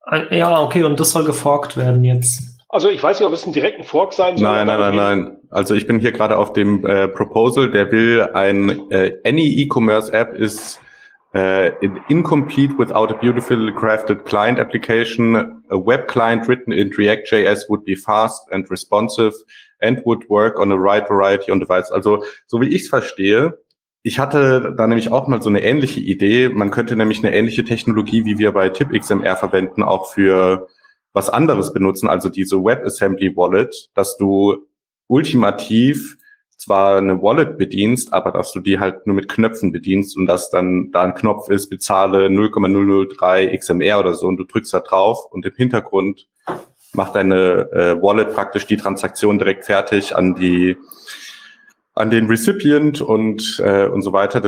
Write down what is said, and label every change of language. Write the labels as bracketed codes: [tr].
[de] Ja, okay, und das soll geforkt werden jetzt. Also ich weiß nicht, ob es einen direkten Fork sein soll. Nein. Also ich bin hier gerade auf dem Proposal, der will ein [en] any E-Commerce App ist incomplete without a beautiful crafted client application. A web client written in React.js would be fast and responsive and would work on a wide variety of devices. [de] Also so wie ich es verstehe, ich hatte da nämlich auch mal so eine ähnliche Idee. Man könnte nämlich eine ähnliche Technologie, wie wir bei TippXMR verwenden, auch für was anderes benutzen, also diese WebAssembly Wallet, dass du ultimativ zwar eine Wallet bedienst, aber dass du die halt nur mit Knöpfen bedienst und dass dann da ein Knopf ist, bezahle 0,003 XMR oder so und du drückst da drauf und im Hintergrund macht deine Wallet praktisch die Transaktion direkt fertig an den Recipient und so weiter.